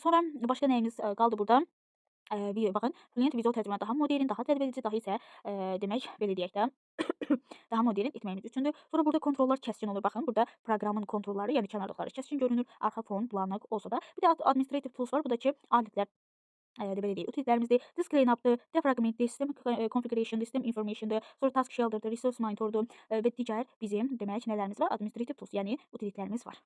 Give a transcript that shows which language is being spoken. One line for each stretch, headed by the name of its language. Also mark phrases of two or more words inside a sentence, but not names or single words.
Azerbaijani: Sonra başqa nəyimiz qaldı burada? Baxın, Flint vizual tərcümə daha modern, daha cəlbedici, daha isə demək belə deyək də daha modern etməyimiz üçündür. Sonra burada kontrollar kəskin olur. Baxın, burada proqramın kontrolları, yəni kənarlıqları kəskin görünür, arxa fon bulanıq olsa da. Bir də
English: administrative tools
Azerbaijani: var. Bu da ki, adətlər belə deyək, utilitlərimizdir.
English: Disk line-up-
Azerbaijani: dır, defragment-dir,
English: system configuration-
Azerbaijani: dır,
English: system information-
Azerbaijani: dır, sonra
English: task shell-
Azerbaijani: dır,
English: resource monitor-
Azerbaijani: dur və digər bizim demək nələrimiz var?
English: Administrative tools,
Azerbaijani: yəni utilitlərimiz var.